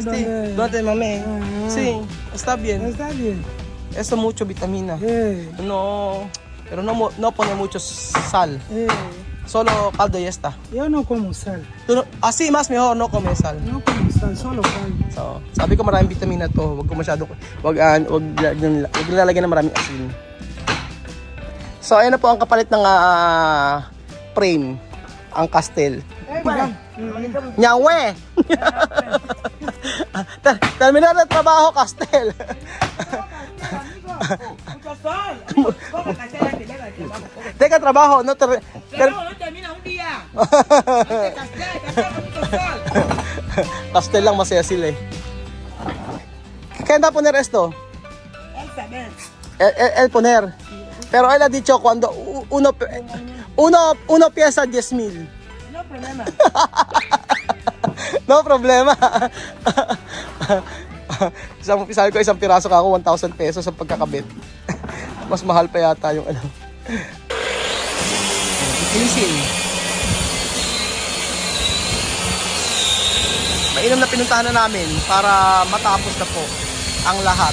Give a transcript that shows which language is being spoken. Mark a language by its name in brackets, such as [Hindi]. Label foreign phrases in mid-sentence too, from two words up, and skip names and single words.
[Spanish] Sí, ¿dónde? ¿dónde mami? Ah. Sí, está bien. Está bien. Esto mucho vitamina. No, pero no pone mucho sal. Solo caldo y ya está. Yo no como sal. Así más mejor, no come sal. No como sal, solo caldo. [Filipino] So, sabi ko maraming vitamina to. Wag ko masyado, wag lalagyan ng maraming asin. So, ayan na po ang kapalit ng frame. Ang Castel. Nyawe! Terminar na trabaho, Castel. Teka, trabaho. [Spanish] No, Trabajo no termina un día. [Filipino] Castel lang, masaya sila eh. Kaya na [Spanish] poner esto? El poner. Pero él ha dicho cuando uno pieza 10,000. No problema. No problema. [Filipino] Sabi ko isang piraso ka ako 1,000 pesos sa pagkakabit. Mas mahal pa yata yung ano. Ilisin. Mainam na pinuntahan na namin para matapos na po ang lahat.